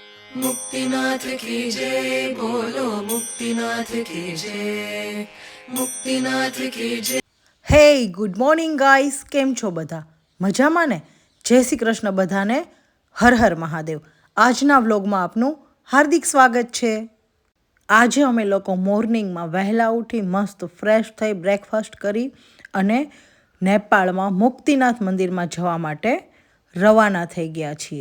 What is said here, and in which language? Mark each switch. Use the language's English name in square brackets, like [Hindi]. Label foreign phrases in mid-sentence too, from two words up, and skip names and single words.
[Hindi] मुक्तिनाथ की जय बोलो, मुक्तिनाथ की जय, मुक्तिनाथ की जय। [Gujarati] હે [English] good morning guys, [Gujarati] કેમ છો બધા? મજામાં ને? જય શ્રી કૃષ્ણ બધાને. હર હર મહાદેવ. આજના વ્લોગમાં આપનું હાર્દિક સ્વાગત છે. આજે અમે લોકો મોર્નિંગમાં વહેલા ઉઠી મસ્ત ફ્રેશ થઈ બ્રેકફાસ્ટ કરી અને નેપાળમાં મુક્તિનાથ મંદિરમાં જવા માટે રવાના થઈ ગયા છીએ.